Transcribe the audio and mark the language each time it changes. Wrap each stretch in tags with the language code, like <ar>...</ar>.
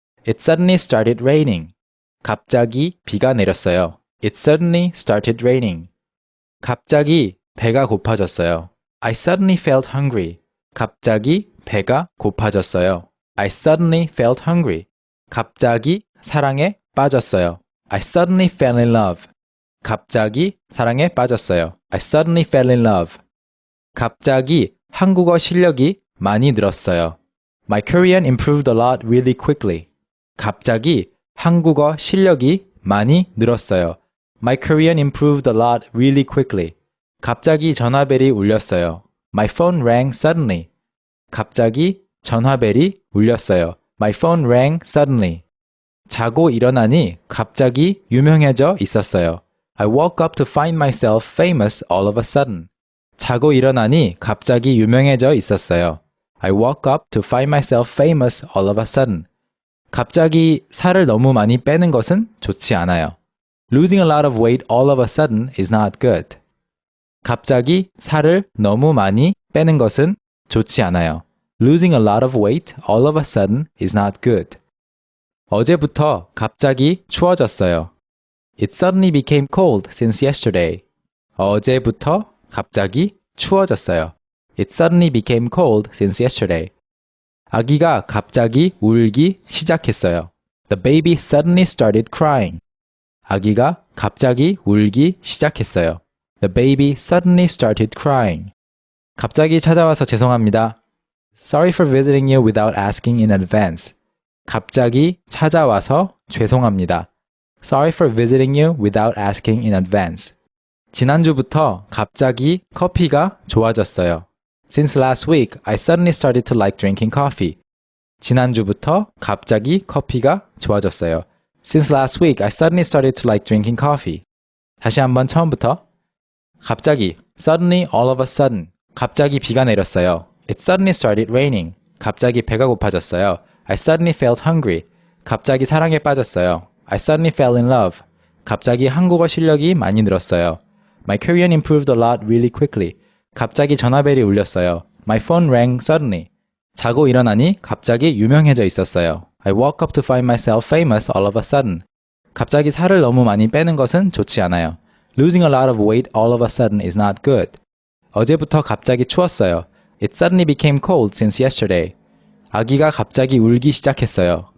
<en>It suddenly started raining.</en> <ko>갑자기 비가 내렸어요.</ko> <en>It suddenly started raining.</en> <ko>갑자기 배가 고파졌어요.</ko> <en>I suddenly felt hungry.</en> <ko>갑자기 배가 고파졌어요.</ko> <en>I suddenly felt hungry.</en> <ko>갑자기 사랑에 빠졌어요.</ko> <en>I suddenly fell in love.</en> <ko>갑자기 사랑에 빠졌어요.</ko> <en>I suddenly fell in love.</en> <ko>갑자기 한국어 실력이 많이 늘었어요.</ko> <en>My Korean improved a lot really quickly.</en> <ko>갑자기 한국어 실력이 많이 늘었어요.</ko> <en>My Korean improved a lot really quickly.</en> <ko>갑자기 전화벨이 울렸어요.</ko> <en>My phone rang suddenly.</en> <ko>갑자기 전화벨이 울렸어요.</ko> <en>My phone rang suddenly.</en> <ko>자고 일어나니 갑자기 유명해져 있었어요.</ko> <en>I woke up to find myself famous all of a sudden.</en> <ko>자고 일어나니 갑자기 유명해져 있었어요.</ko> <en>I woke up to find myself famous all of a sudden.</en> <ko>갑자기 살을 너무 많이 빼는 것은 좋지 않아요.</ko> <en>Losing a lot of weight all of a sudden is not good.</en> <ko>갑자기 살을 너무 많이 빼는 것은 좋지 않아요.</ko> <en>Losing a lot of weight all of a sudden is not good.</en> <ko>어제부터 갑자기 추워졌어요.</ko> <en>It suddenly became cold since yesterday.</en> <ko>어제부터 갑자기 추워졌어요.</ko> <en>It suddenly became cold since yesterday.</en> <ko>아기가 갑자기 울기 시작했어요.</ko> <en>The baby suddenly started crying.</en> <ko>아기가 갑자기 울기 시작했어요.</ko> <en>The baby suddenly started crying.</en> <ko>갑자기 찾아와서 죄송합니다.</ko> <en>Sorry for visiting you without asking in advance.</en> <ko>갑자기 찾아와서 죄송합니다.</ko> <en>Sorry for visiting you without asking in advance.</en> <ko>지난주부터 갑자기 커피가 좋아졌어요.</ko> <en>Since last week, I suddenly started to like drinking coffee.</en> <ko>지난주부터 갑자기 커피가 좋아졌어요.</ko> <en>Since last week, I suddenly started to like drinking coffee.</en> <ko>다시 한번 처음부터.</ko> <en>갑자기, suddenly, all of a sudden.</en> <ko>갑자기 비가 내렸어요.</ko> <en>It suddenly started raining.</en> <ko>갑자기 배가 고파졌어요.</ko> <en>I suddenly felt hungry.</en> <ko>갑자기 사랑에 빠졌어요.</ko> <en>I suddenly fell in love.</en> <ko>갑자기 한국어 실력이 많이 늘었어요.</ko> <en>My Korean improved a lot really quickly.</en> <ko>갑자기 전화벨이 울렸어요.</ko> <en>My phone rang suddenly.</en> <ko>자고 일어나니 갑자기 유명해져 있었어요.</ko> <en>I woke up to find myself famous all of a sudden.</en> <ko>갑자기 살을 너무 많이 빼는 것은 좋지 않아요.</ko> <en>Losing a lot of weight all of a sudden is not good.</en> <ko>어제부터 갑자기 추웠어요.</ko> <en>It suddenly became cold since yesterday.</en> <ko>아기가 갑자기 울기 시작했어요.</ko>